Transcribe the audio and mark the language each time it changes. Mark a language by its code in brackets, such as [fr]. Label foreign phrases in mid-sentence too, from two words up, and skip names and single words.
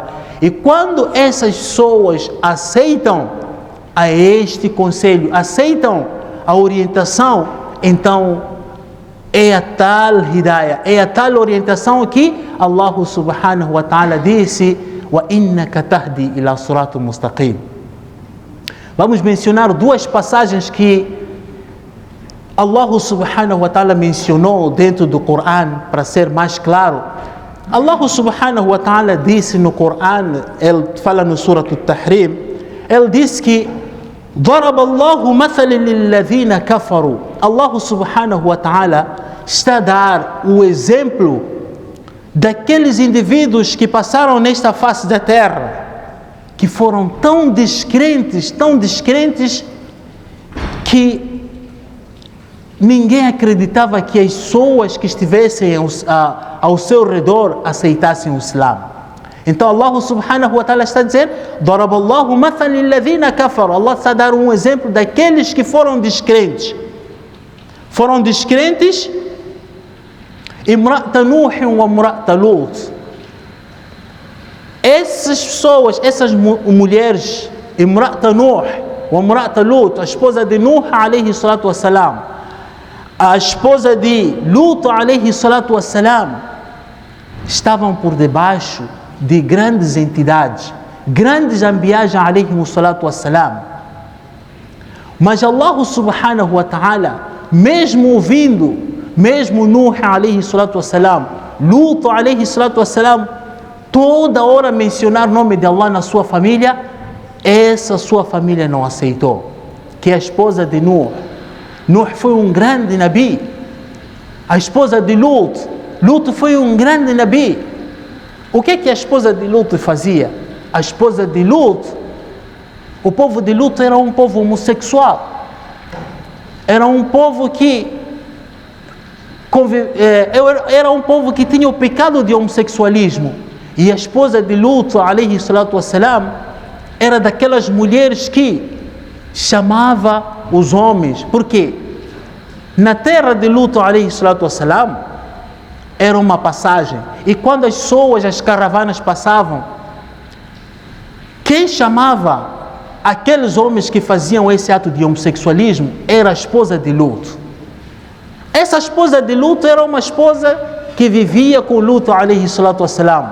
[pt] E quando essas pessoas aceitam a este conselho, aceitam a orientação, então é a tal hidayah, é a tal orientação que [ar] الله سبحانه وتعالى [pt] disse: [ar] وإنك تهدي إلى صراط مستقيم. [pt] Vamos mencionar duas passagens que [ar] الله سبحانه وتعالى [pt] mencionou dentro do Coran, para ser mais claro. [ar] الله سبحانه وتعالى [pt] disse no Coran, ele fala no Surah At-Tahrim, ele disse que [ar] ضرب الله مثلا للذين كفروا. الله سبحانه وتعالى [pt] está a dar o exemplo daqueles indivíduos que passaram nesta face da terra, que foram tão descrentes, que ninguém acreditava que as pessoas que estivessem ao seu redor aceitassem o Islã. Então [ar] الله سبحانه وتعالى [pt] está a dizer: [ar] ضرب الله مثلا للذين كفروا. [pt] Allah está a dar um exemplo daqueles que foram descrentes. Foram descrentes. [ar] امرأة نوح وامرأة لوط. [pt] Essas pessoas, essas mulheres, [ar] امرأة نوح وامرأة لوط, [pt] a esposa de Nuh [ar] عليه الصلاة والسلام, [pt] a esposa de Lut [ar] عليه الصلاة والسلام, [pt] estavam por debaixo de grandes entidades, grandes anbiás [ar] عليه الصلاة والسلام. [pt] Mas [ar] الله سبحانه وتعالى, [pt] mesmo ouvindo, mesmo Nuh [ar] عليه الصلاة والسلام, [pt] Lut [ar] عليه الصلاة والسلام, [pt] toda hora mencionar o nome de Allah na sua família, essa sua família não aceitou. Que a esposa de Nuh, Nuh foi um grande nabi. A esposa de Lut, Lut foi um grande nabi. O que a esposa de Lut fazia? A esposa de Lut, o povo de Lut era um povo homossexual. Era um povo que era um povo que tinha o pecado de homossexualismo. E a esposa de Lut [ar] عليه الصلاة والسلام [pt] era daquelas mulheres que chamava os homens. Por quê? Na terra de Lut [ar] عليه الصلاة والسلام [pt] era uma passagem, e quando as pessoas, as caravanas passavam, quem chamava aqueles homens que faziam esse ato de homossexualismo era a esposa de Lut. Essa esposa de Lut era uma esposa que vivia com Lut [ar] عليه الصلاة والسلام.